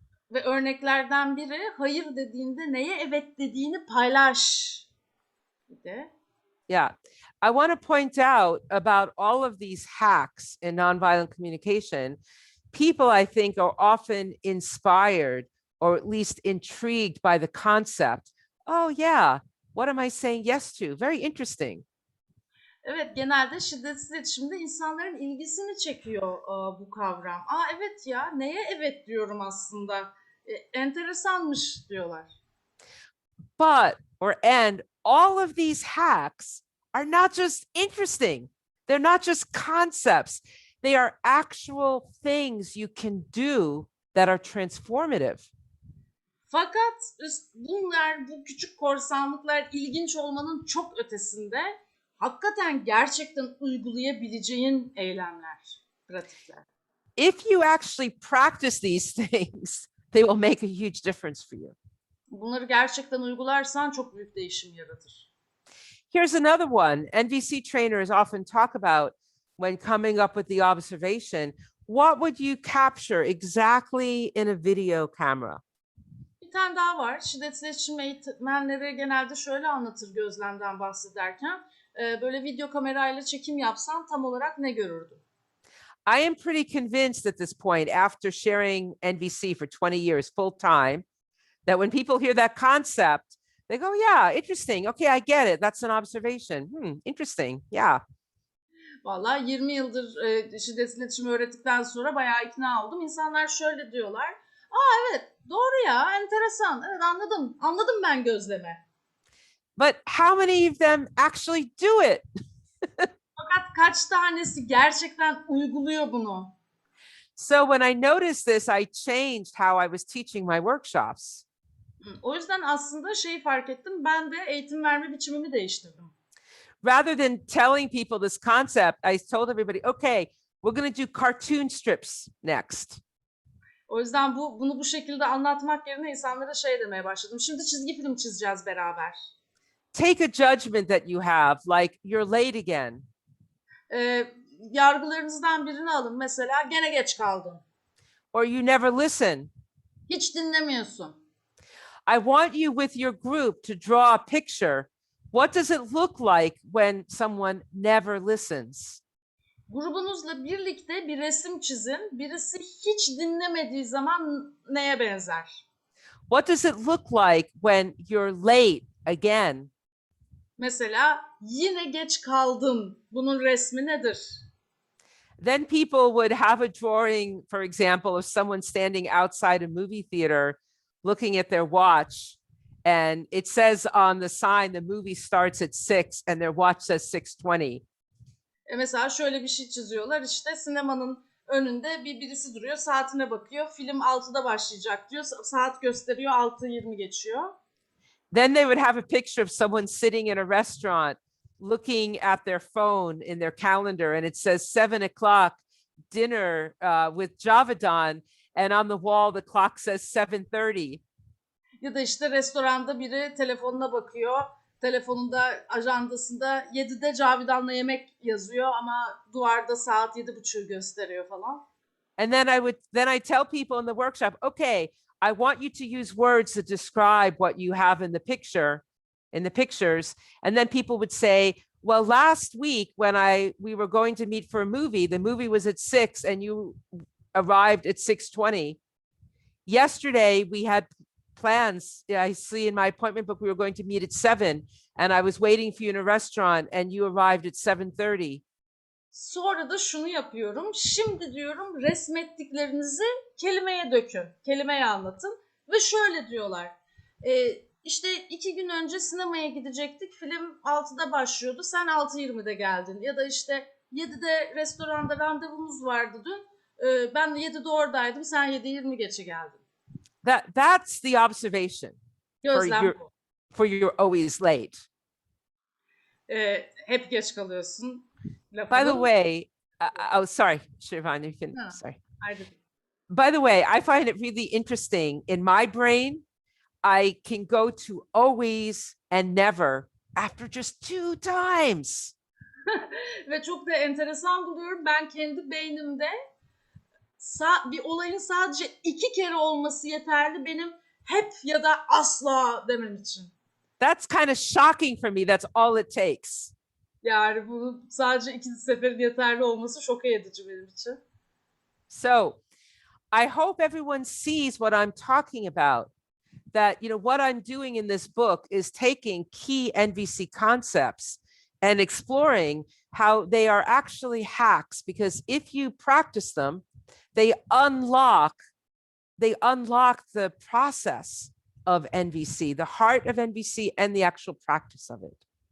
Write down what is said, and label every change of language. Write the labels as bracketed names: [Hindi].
[Turkish] Ve örneklerden biri, hayır dediğinde neye evet dediğini paylaş. Bir de. [English] Yeah. I want to point out about all of these hacks in nonviolent communication. People, I think, are often inspired or at least intrigued by the concept. Oh, yeah. What am I saying yes to? Very interesting. [Turkish] Evet, genelde şiddetsiz iletişimde insanların ilgisini çekiyor bu kavram. Evet ya, neye evet diyorum aslında. Enteresanmış diyorlar. [English] And all of these hacks are not just interesting. They're not just concepts. They are actual things you can do that are transformative. [Turkish] Fakat bu küçük korsanlıklar ilginç olmanın çok ötesinde, hakikaten gerçekten uygulayabileceğin eylemler, pratikler. [English] If you actually practice these things, they will make a huge difference for you. [Turkish] Bunları gerçekten uygularsan çok büyük değişim yaratır. [English] Here's another one. NVC trainers often talk about when coming up with the observation. What would you capture exactly in a video camera? [Turkish] Bir tane daha var. Şiddetsiz iletişim eğitmenleri genelde şöyle anlatır gözlemden bahsederken. Böyle video kamerayla çekim yapsan tam olarak ne görürdün? [English] I am pretty convinced at this point, after sharing NVC for 20 years full time, that when people hear that concept, they go, yeah, interesting. Okay, I get it. That's an observation. Interesting. Yeah. [Turkish] Vallahi 20 yıldır şiddetsiz iletişim öğrettikten sonra bayağı ikna oldum. İnsanlar şöyle diyorlar. Evet, doğru ya, enteresan. Evet, anladım ben gözleme. [English] But how many of them actually do it? [Turkish] Fakat kaç tanesi gerçekten uyguluyor bunu? [English] So when I noticed this, I changed how I was teaching my workshops. [Turkish] O yüzden aslında şeyi fark ettim. Ben de eğitim verme biçimimi değiştirdim. [English] Rather than telling people this concept, I told everybody, okay, we're going to do cartoon strips next. [Turkish] O yüzden bunu bu şekilde anlatmak yerine insanlara şey demeye başladım. Şimdi çizgi film çizeceğiz beraber. [English] Take a judgment that you have, like you're late again. [Turkish] Yargılarınızdan birini alın. Mesela gene geç kaldın. [English] Or you never listen. [Turkish] Hiç dinlemiyorsun. [English] I want you with your group to draw a picture. What does it look like when someone never listens? [Turkish] Grubunuzla birlikte bir resim çizin. Birisi hiç dinlemediği zaman neye benzer? [English] What does it look like when you're late again? [Turkish] Mesela yine geç kaldın. Bunun resmi nedir? [English] Then people would have a drawing, for example, of someone standing outside a movie theater looking at their watch. And it says on the sign, the movie starts at 6 and their watch says 6:20. [Turkish] Mesela şöyle bir şey çiziyorlar. İşte sinemanın önünde birisi duruyor, saatine bakıyor. Film 6'da başlayacak diyor. Saat gösteriyor, 6:20 geçiyor. [English] Then they would have a picture of someone sitting in a restaurant looking at their phone in their calendar, and it says 7 o'clock dinner with Javadan, and on the wall the clock says 7:30. [Turkish] Ya da işte restoranda biri telefonuna bakıyor. Telefonunda, ajandasında 7'de Cavidan'la yemek yazıyor ama duvarda saat 7:30 gösteriyor falan. [English] And then I tell people in the workshop, okay, I want you to use words to describe what you have in the pictures. And then people would say, well, last week when we were going to meet for a movie, the movie was at 6 and arrived at 6:20. Yesterday, we had plans. I see in my appointment book, we were going to meet at 7, and I was waiting for you in a restaurant, and you arrived at 7:30. [Turkish] Sonra da şunu yapıyorum. Şimdi diyorum resmettiklerinizi kelimeye dökün. Kelimeye anlatın. Ve şöyle diyorlar. İşte 2 gün önce sinemaya gidecektik. Film 6'da başlıyordu. Sen 6:20'de geldin. Ya da işte 7'de restoranda randevumuz vardı dün. Ben de 7'de oradaydım. Sen 7:20 geçe geldin. [English] That's the observation [Turkish] Gözlem bu. [English] for you're always late. [Turkish] Hep geç kalıyorsun. [English] By the way, oh, sorry, Siobhan, you can, No. sorry. [Turkish] Haydi. [English] By the way, I find it really interesting. In my brain, I can go to always and never after just 2 times. [Turkish] Ve çok da enteresan buluyorum. Ben kendi beynimde bir olayın sadece 2 kere olması yeterli benim hep ya da asla demem için. [English] That's kind of shocking for me. That's all it takes. [Turkish] Yani bunun sadece 2 seferin yeterli olması şok edici benim için. [English] So I hope everyone sees what I'm talking about. That, what I'm doing in this book is taking key NVC concepts and exploring how they are actually hacks, because if you practice them, they unlock the process of NVC, the heart of NVC, and the actual practice of it.